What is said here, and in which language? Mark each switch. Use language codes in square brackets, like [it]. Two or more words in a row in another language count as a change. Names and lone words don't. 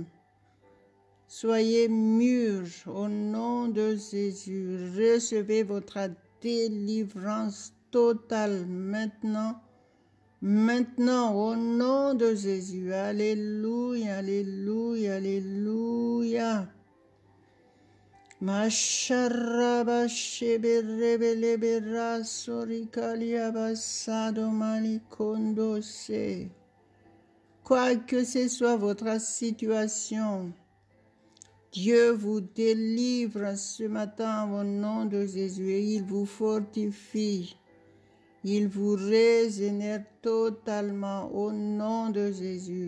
[fr] Soyez mûrs au nom de Jésus. Recevez votre délivrance totale maintenant. Maintenant, au nom de Jésus. Alléluia, alléluia, alléluia. Masharaba sheberebelebera sorikalia basado malikondose. Quoi que ce soit votre situation, Dieu vous délivre ce matin au nom de Jésus et il vous fortifie. Il vous régénère totalement au nom de Jésus.